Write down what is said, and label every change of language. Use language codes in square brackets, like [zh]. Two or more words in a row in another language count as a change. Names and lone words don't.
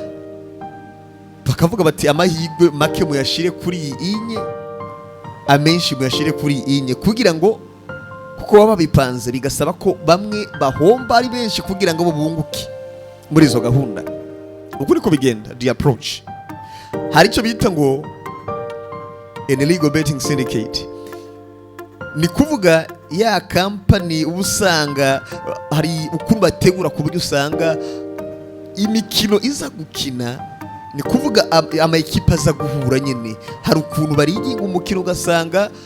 [rn] bakavuga bati amahigwe make muyashire kuri iyi inye, amenshi muyashire kuri iyi inye, kugira ngo kuko baba bipanze bigasaba ko bamwe bahomba ari benshi kugira ngo bunguke muri izo gahunda. Ukuri ko bigenda [en] the approach, [rn] hari icyo bita ngo [en] an illegal betting syndicate, [rn] ni kuvuga ya kampani ubusanga hari ukuntu bategura ku buryo usanga imikino iza gukina, ni kuvuga ama ekipa aza guhura nyene, hari ukuntu bariginga umukino ugasanga